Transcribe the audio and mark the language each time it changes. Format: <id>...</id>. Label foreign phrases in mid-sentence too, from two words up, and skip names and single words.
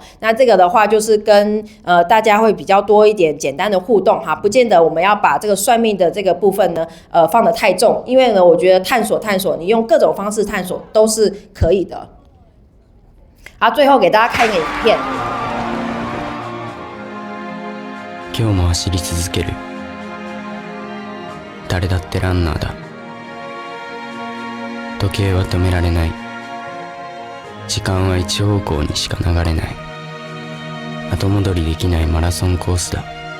<zh>那这个的话就是跟大家会比较多一点简单的互动哈，不见得我们要把这个算命的这个部分呢放得太重，因为呢我觉得探索你用各种方式探索都是可以的。好，最后给大家看一个影片。</zh> <ja>今日も走り続ける。誰だってランナーだ。時計は止められない。時間は一方向にしか流れない。後戻りできないマラソンコースだ。</ja>